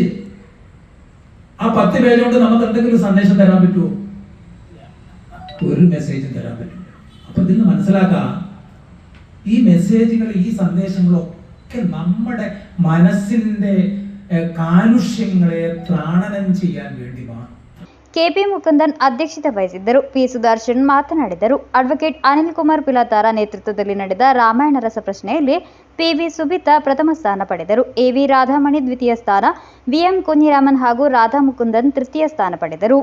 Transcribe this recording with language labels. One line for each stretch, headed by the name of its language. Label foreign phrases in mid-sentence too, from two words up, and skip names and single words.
Malayalam: ആ 10 പേജ് കൊണ്ട് നമുക്ക് എന്തെങ്കിലും സന്ദേശം തരാൻ പറ്റുമോ? ഒരു മെസ്സേജ് തരാൻ പറ്റില്ല. അപ്പൊ ഇതിൽ നിന്ന് മനസ്സിലാക്കാം, ഈ മെസ്സേജുകൾ, ഈ സന്ദേശങ്ങളൊക്കെ നമ്മുടെ മനസ്സിന്റെ കാലുഷ്യങ്ങളെ ത്രാണനം ചെയ്യാൻ വേണ്ടി മാത്രം.
Kannada: ಕೆಪಿ ಮುಕುಂದನ್ ಅಧ್ಯಕ್ಷತೆ ವಹಿಸಿದ್ದರು. ಪಿ ಸುದರ್ಶನ್ ಮಾತನಾಡಿದರು. ಅಡ್ವೊಕೇಟ್ ಅನಿಲ್ ಕುಮಾರ್ ಪಿಲಾತಾರ ನೇತೃತ್ವದಲ್ಲಿ ನಡೆದ ರಾಮಾಯಣ ರಸಪ್ರಶ್ನೆಯಲ್ಲಿ ಪಿವಿ ಸುಬಿತಾ ಪ್ರಥಮ ಸ್ಥಾನ ಪಡೆದರು. ಎವಿ ರಾಧಾಮಣಿ ದ್ವಿತೀಯ ಸ್ಥಾನ, ಬಿಎಂ ಕುഞ്ഞിರಾಮನ್ ಹಾಗೂ ರಾಧಾ ಮುಕುಂದನ್ ತೃತೀಯ ಸ್ಥಾನ ಪಡೆದರು.